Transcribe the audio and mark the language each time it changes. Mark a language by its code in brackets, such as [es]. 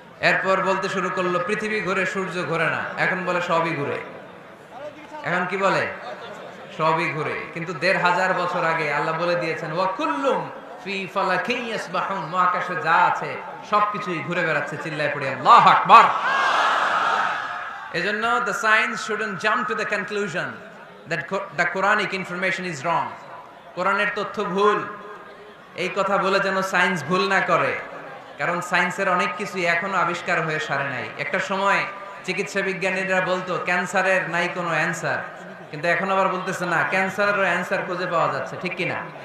[bn] এরপর বলতে শুরু করলো পৃথিবী ঘোরে, সূর্য ঘোরে না। এখন বলে সবই ঘুরে। এখন কি বলে? সবই ঘুরে। কিন্তু 1500 বছর আগে আল্লাহ বলে দিয়েছেন, [ar] ওয়া কুল্লুম ফি ফালাকিন ইয়াসবাহুন, [bn] মহাকাশে যা আছে সবকিছুই ঘুরে বেড়াচ্ছে, চিল্লায় পড়ে [ar] আল্লাহু আকবার। [bn] এজন্য [en] the science shouldn't jump to the conclusion that the Quranic information is wrong. [bn] কোরআনের তথ্য ভুল, এই কথা বলে যেন সায়েন্স ভুল না করে, কারণ সায়েন্সের অনেক কিছুই এখনো আবিষ্কার হয়ে সারে নাই। একটা সময় চিকিৎসা বিজ্ঞানীরা বলতো ক্যান্সারের নাই কোনো অ্যান্সার, কিন্তু এখন আবার বলতেছে না, ক্যান্সারেরও অ্যান্সার খুঁজে পাওয়া যাচ্ছে, ঠিক কিনা?